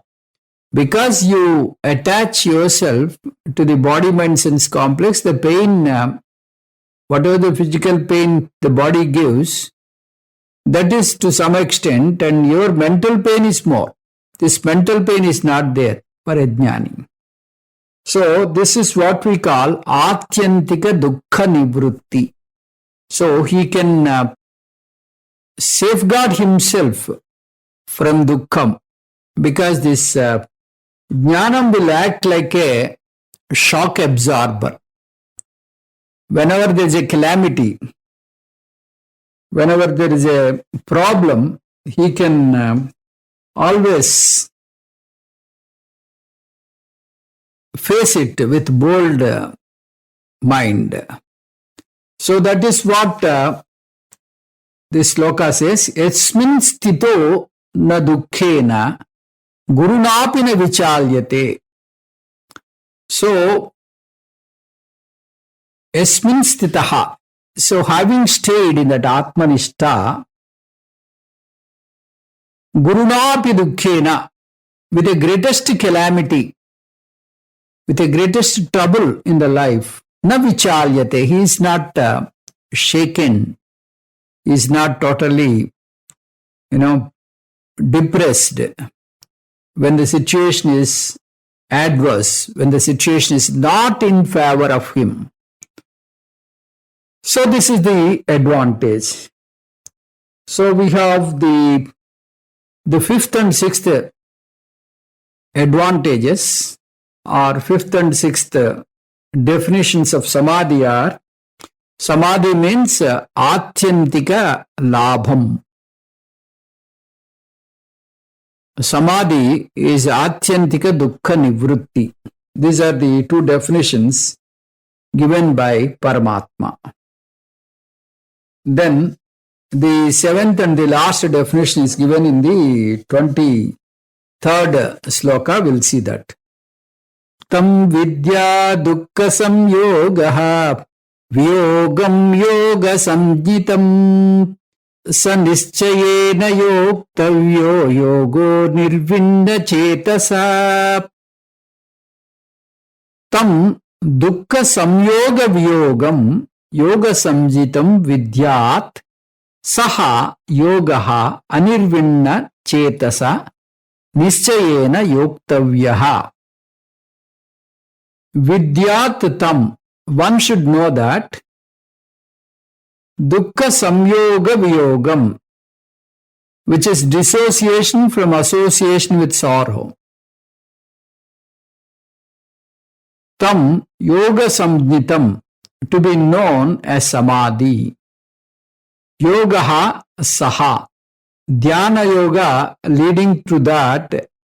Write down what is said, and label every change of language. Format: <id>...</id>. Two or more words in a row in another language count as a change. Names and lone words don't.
<en>Because you attach yourself to the body, mind, sense complex, the pain, whatever the physical pain the body gives, that is to some extent, and your mental pain is more. This mental pain is not there for a jnani. So this is what we call</en> <sa>ātyantika dukkha nivrutti.</sa> <en>So he can safeguard himself from dukkham, because this jnanam will act like a shock absorber. Whenever there is a calamity, whenever there is a problem, he can always face it with bold mind. So that is what this sloka says,</en> <sa>yasminsthito na duḥkhena guruṇāpi na vicālyate. So, yasminsthitaḥ.</sa> <en>So, having stayed in that Atmanishta,</en> <sa>guruṇāpi duḥkhena,</sa> <en>with the greatest calamity, with the greatest trouble in the life,</en> <sa>na vicālyate,</sa> <en>he is not shaken, he is not totally, depressed when the situation is adverse, when the situation is not in favor of him. So this is the advantage. So we have the fifth and sixth advantages, or fifth and sixth definitions of samadhi are: samadhi means</en> <sa>ātyantika lābhaṃ.</sa> <en>Samadhi is</en> <sa>ātyantika dukkha nivrutti.</sa> <en>These are the two definitions given by Paramatma. Then the seventh and the last definition is given in the 23rd sloka. We'll see that.</en> <sa>Tam vidya dukkha samyogaha viyogam yoga samjitam sanischayena yoktavyo yogo nirvinna cetasa. Tam dukkha samyoga viyogam yoga samjitam vidyat saha yogaha anirvinna cetasa nischayena yoktavyaha. Vidyat tam,</sa> <en>one should know that</en> <sa>dukkha samyoga viyogam,</sa> <en>which is dissociation from association with sorrow.</en> <sa>Tam yoga samjitam,</sa> <en>to be known as samadhi.</en> <sa>Yogaha saha, dhyana yoga</sa> <en>leading to that.</en>